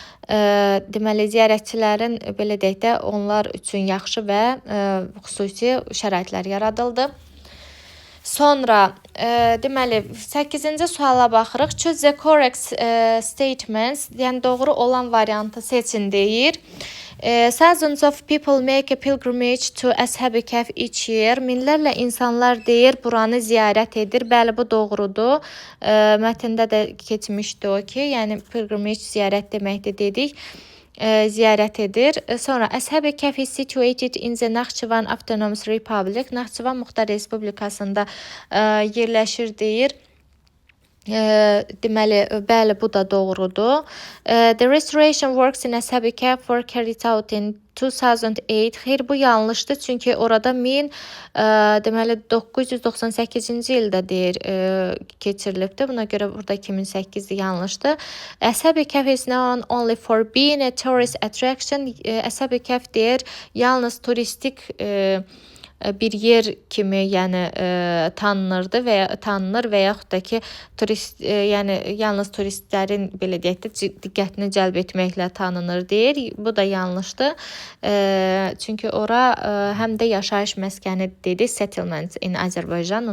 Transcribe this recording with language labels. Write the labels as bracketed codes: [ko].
[az] Deməli ziyarətçilərin belə deyək də onlar üçün yaxşı və xüsusi şəraitlər yaradıldı. Sonra deməli 8-ci suala baxırıq. [en] Choose the correct statements. [az] Yəni doğru olan variantı seçin deyir. [en] Thousands of people make a pilgrimage to Ashab-ı Kəhf each year. [az] Minlərlə insanlar deyir, buranı ziyarət edir. Bəli, bu doğrudur. Mətndə də keçmişdi o ki, yəni pilgrimage ziyarət deməkdir dedik. Ziyarət edir. Sonra [en] Ashab-ı Kəhf is situated in the Naxçıvan Autonomous Republic. [az] Naxçıvan Muxtar Respublikasında yerləşir deyir. Deməli, bəli, bu da doğrudur. [en] The restoration works in Ashab-ı Kəhf were carried out in 2008. [az] Xeyr, bu yanlışdır. Çünki orada deməli 998-ci ildə deyir keçirilibdir. Buna görə burada 2008-dir, yanlışdır. [en] Ashab-ı Kəhf is known only for being a tourist attraction. [az] Ashab-ı Kəhf deyir, yalnız turistik bir yer kimi, yəni tanınır və yaxud da ki yəni yalnız turistlərin belə deyək də diqqətini cəlb etməklə tanınır deyir. Bu da yanlışdır. Çünki ora həm də yaşayış məskəni dedi, [en] settlement in [az] Azərbaycan.